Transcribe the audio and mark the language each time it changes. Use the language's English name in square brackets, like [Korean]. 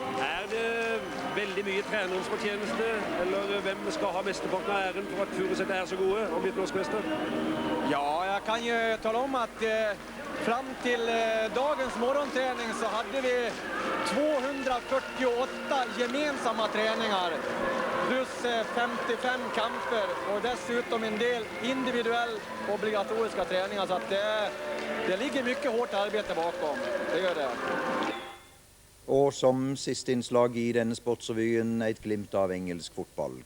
[Norwegian] Er det veldig mye trenerens fortjeneste, eller hvem skal ha mesteparten av æren for at Furuset er så gode og blitt norsk mester? [Swedish] Ja, jag kan ju tala om att fram till dagens morgonträning så hade vi 248 gemensamma träningar plus 55 kamper och dessutom en del individuell obligatoriska träningar, så att det ligger mycket hårt arbete bakom. Det gör det. [Norwegian] Og som siste innslag i denne sportsrevyen, et glimt av engelsk fotball.